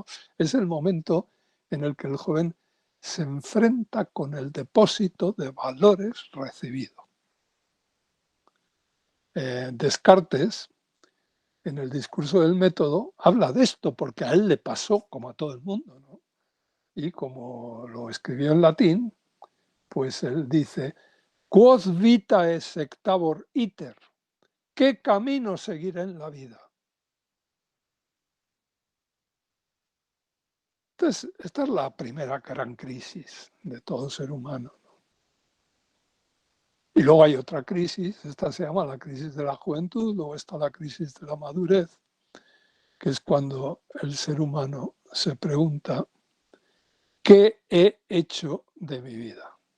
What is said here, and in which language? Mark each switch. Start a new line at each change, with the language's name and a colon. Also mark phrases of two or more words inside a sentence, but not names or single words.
Spanish: Es el momento en el que el joven se enfrenta con el depósito de valores recibido. Descartes, en el discurso del método, habla de esto porque a él le pasó como a todo el mundo, ¿no? Y como lo escribió en latín, pues él dice,
Latin: Quod vitae sectabor iter.
Spanish: ¿Qué camino seguir en la vida? Entonces, esta es la primera gran crisis de todo ser humano. Y luego hay otra crisis, esta se llama la crisis de la juventud, luego está la crisis de la madurez, que es cuando el ser humano se pregunta, ¿qué he hecho de mi vida?